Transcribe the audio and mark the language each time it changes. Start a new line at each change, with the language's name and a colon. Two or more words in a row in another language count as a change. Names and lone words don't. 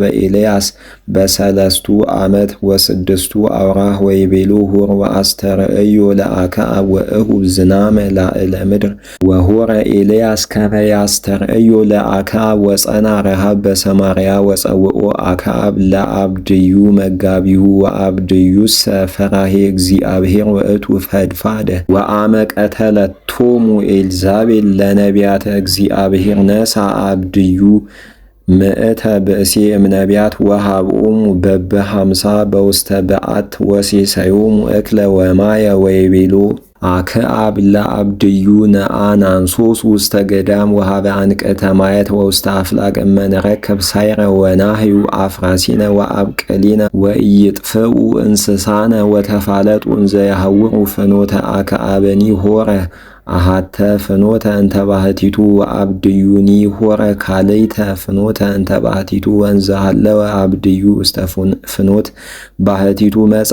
Geez: ኤልያስ በሰለስቱ ዓመት ወስድስቱ አውራህ ወይቤሎ ሁር ወአስተርእዮ ለአክዓብ ወእሁብ ዝናመ ላዕለ ምድር ወሆረ ኤልያስ ከመ ያስተርእዮ ለአክዓብ ወጸና ረሃብ በሰማርያ ወጸውኦ አክዓብ ለአብድዩ መጋቢሁ ወአብድዩሰ ፈራሄ እግዚአብሔር ውእቱ ፈድፋደ ወአመ ቀተለቶሙ ኤልዛቤል ለነቢያተ እግዚአብሔር ነሣ አብድዩ ምእተ ብእሴ እምነቢያት ወሃብኦሙ በበ50 በውስተ በዓት ወሴሰዮሙ እክለ ወማየ ወይቤሎ አክዓብ ለአብድዩ ነአ ናንሶስ ውስተ ገዳም ወሃበ አንቅዕተ ማየት ወውስተ አፍላግ እመንረከብ ሳይረ ወናህዩ አፍራሲነ ወአብቅሊነ ወኢይጥፍኡ እንስሳነ ወተፋለጡ እንዘ ያህውሩ ፍኖተ አክዓብኒ ሆረ አሃተ ፍኖተ እንተ ባህቲቱ ወአብድዩኒ ሆረ ካልይተ ፍኖተ እንተ ባህቲቱ ወንዘ ሃለወ አብድዩ ውስተ ፍኖት ባህቲቱ መጻ